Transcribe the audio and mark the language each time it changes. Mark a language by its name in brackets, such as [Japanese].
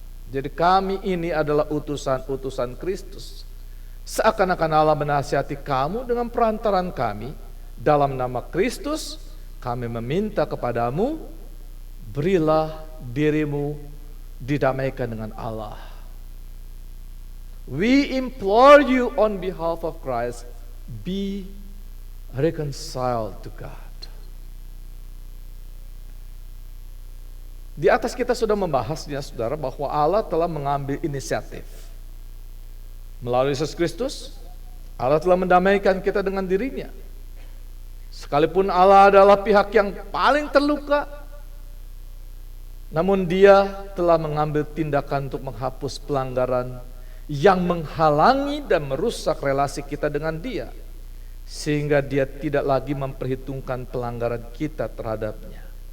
[Indonesian] Jadi kami ini adalah utusan-utusan Kristus. Seakan-akan Allah menasihati kamu dengan perantaran kami. Dalam nama Kristus kami meminta kepadamu, berilah dirimu didamaikan dengan Allah. [English] We implore you on behalf of Christ, be reconciled to God. [Indonesian] Di atas kita sudah membahasnya, saudara, bahwa Allah telah mengambil inisiatif. Melalui Yesus Kristus, Allah telah mendamaikan kita dengan dirinya. Sekalipun Allah adalah pihak yang paling terluka, namun Dia telah mengambil tindakan untuk menghapus pelanggaran yang menghalangi dan merusak relasi kita dengan Dia, sehingga Dia tidak lagi memperhitungkan pelanggaran kita terhadapnya.